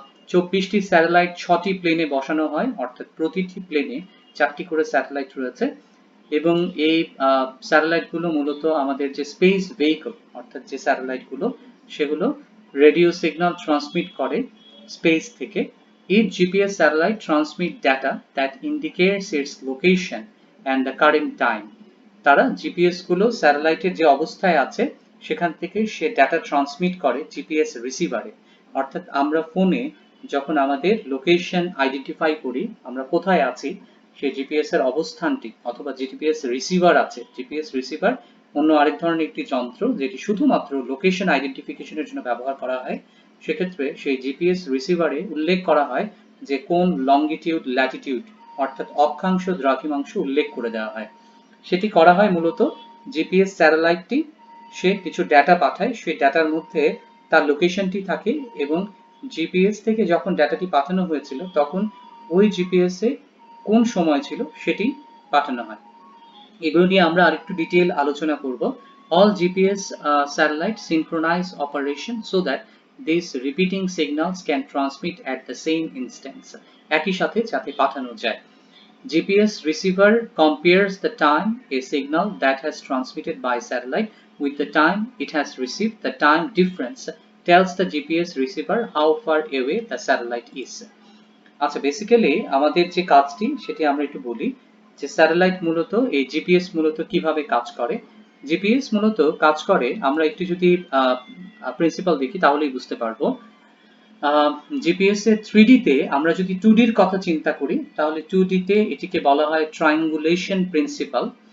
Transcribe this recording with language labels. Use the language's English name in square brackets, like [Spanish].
[Bangla] 24টি satellite 6টি প্লেনে বসানো হয়, অর্থাৎ প্রতিটি প্লেনে 4টি করে স্যাটেলাইট রয়েছে এবং এই স্যাটেলাইটগুলো মূলত আমাদের যে স্পেস ভেহিকল অর্থাৎ যে স্যাটেলাইটগুলো সেগুলো রেডিও সিগন্যাল ট্রান্সমিট করে স্পেস থেকে। [English] Each GPS satellite transmit data that indicates its location and the current time. [Bangla] তারা জিপিএস গুলো স্যাটেলাইটের যে অবস্থায় আছে সেখান থেকে সে ডাটা ট্রান্সমিট করে জিপিএস রিসিভারে। অর্থাৎ আমরা ফোনে যখন আমাদের লোকেশন আইডেন্টিফাই করি আমরা কোথায় আছি সেই জিপিএস এর অবস্থানটি, অথবা জিপিএস রিসিভার আছে, জিপিএস রিসিভার অন্য আরেক ধরনের একটি যন্ত্র যেটি শুধুমাত্র লোকেশন আইডেন্টিফিকেশনের জন্য ব্যবহার করা হয়। সেক্ষেত্রে সেই জিপিএস রিসিভারে উল্লেখ করা হয় যে কোন লঙ্গিটিউড ল্যাটিটিউড অর্থাৎ অক্ষাংশ দ্রাঘিমাংশ উল্লেখ করে দেওয়া হয়। সেটি করা হয় মূলত জিপিএস স্যাটেলাইটটি সে কিছু ডেটা পাঠায়, সেই ডেটার মধ্যে তার লোকেশনটি থাকে এবং জিপিএস থেকে যখন ডেটাটি পাঠানো হয়েছিল তখন ওই জিপিএস এ কোন সময় ছিল সেটি পাঠানো হয়। এগুলো নিয়ে আমরা আরেকটু ডিটেইল আলোচনা করব। [English] All GPS satellite synchronize operation so that these repeating signals can transmit at the same instance. [Bangla] একই সাথে যাতে পাঠানো যায়। [English] GPS receiver compares the time a signal that has transmitted by satellite with the time it has received. The time difference tells the GPS receiver how far away the satellite is. [Bangla] আচ্ছা, basically আমাদের যে কাজটি সেটি আমরা একটু বলি যে satellite মূলত এই জিপিএস মূলত কিভাবে কাজ করে। জিপিএস মূলত কাজ করে আমরা একটু যদি প্রিন্সিপাল দেখি তাহলেই বুঝতে পারবো। জিপিএস এর 3D তে আমরা যদি 2D এর কথা চিন্তা করি তাহলে 2D তে এটিকে বলা হয় ট্রায়াঙ্গুলেশন প্রিন্সিপাল।